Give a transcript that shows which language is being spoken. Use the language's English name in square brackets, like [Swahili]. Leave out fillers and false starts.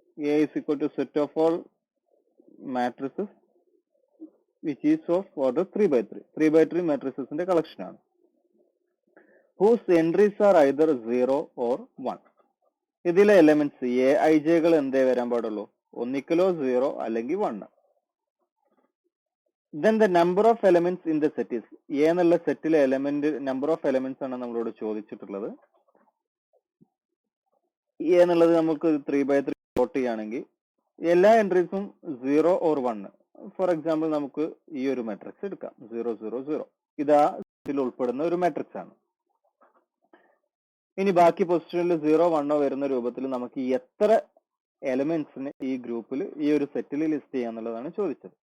[English] A is equal to set of all matrices which is of order 3x3. [Malayalam] 3x3 matricesന്റെ collection ആണ്. [English] Whose entries are either 0 or 1. [Malayalam] ഇതിലെ elements Aij എന്തേ വരാൻ പാടുള്ളൂ, ഒന്നിക്കലോ 0 അല്ലെങ്കിൽ 1. [English] Then the number of elements in the set is, [Malayalam] A എന്നുള്ള സെറ്റിലെ element number of elements ആണ് നമ്മളോട് ചോദിച്ചിട്ടുള്ളത്. A എന്നുള്ളത് നമുക്ക് 3x3 പ്ലോട്ട് ചെയ്യുകയാണെങ്കിൽ എല്ലാ എൻട്രീസും 0 or 1. ഫോർ എക്സാമ്പിൾ നമുക്ക് ഈ ഒരു മാട്രിക്സ് എടുക്കാം 0 0 0. ഇതാ സെറ്റിൽ ഉൾപ്പെടുന്ന ഒരു മാട്രിക്സ് ആണ്. ഇനി ബാക്കി പൊസിഷനിൽ 0 1 വരുന്ന രൂപത്തിൽ നമുക്ക് എത്ര എലമെന്റ്സിന് ഈ ഗ്രൂപ്പിൽ ഈ ഒരു സെറ്റിൽ ലിസ്റ്റ് ചെയ്യാന്നുള്ളതാണ് ചോദിച്ചത്.